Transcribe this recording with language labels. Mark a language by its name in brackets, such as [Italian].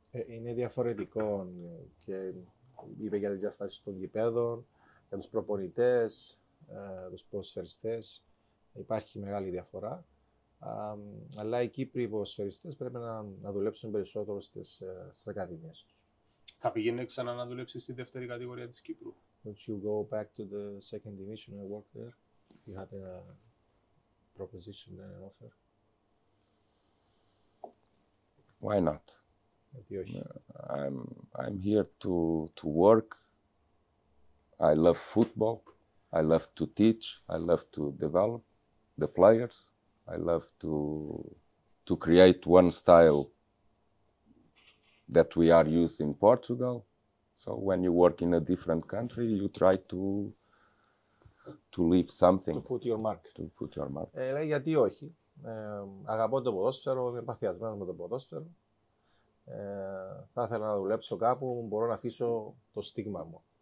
[Greek] Είναι διαφορετικό και είπε για τις διαστάσεις των γηπέδων, για τους προπονητές, τους ποδοσφαιριστές. Υπάρχει μεγάλη διαφορά. Αλλά οι Κύπροι ποδοσφαιριστές πρέπει να δουλέψουν περισσότερο στις ακαδημίες τους. Θα πηγαίνει ξανά να δουλέψει στη δεύτερη κατηγορία της Κύπρου? [English] Would you go back to the second division and work there? You had a proposition and an offer? Why not? [Greek] Γιατί όχι? [English] I'm here to work. I love football. I love to teach. I love to develop the players. I love to create one style that we are used in Portugal. So when you work in a different country, you try to leave something. To put your mark. To put your mark. [Greek] Γιατί όχι? Αγαπώ το ποδόσφαιρο, είμαι παθιασμένος με το ποδόσφαιρο. Θα ήθελα να δουλέψω κάπου που μπορώ να αφήσω το στίγμα μου.